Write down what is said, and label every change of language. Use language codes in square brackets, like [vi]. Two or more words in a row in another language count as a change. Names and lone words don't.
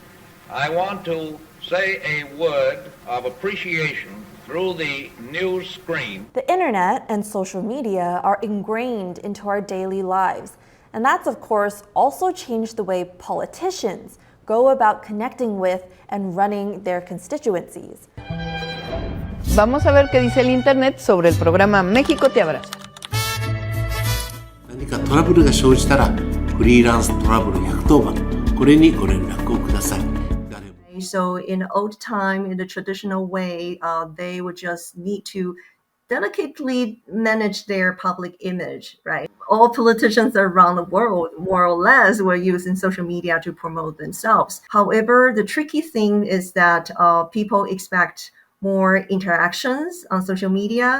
[en] I want to say a word of appreciation through the news screen. The internet and social media are ingrained into our daily lives, and that's of course also changed the way politicians go about connecting with and running their constituencies. [es] Vamos a ver qué dice el internet sobre el programa México te abraza. [ja] 何かトラブルが生じたらフリーランストラブル110番これにご連絡をください。 [en] So in old time, in the traditional way, they would just need to delicately manage their public image, right? All politicians around the world, more or less, were using social media to promote themselves. However, the tricky thing is that people expect more interactions on social media.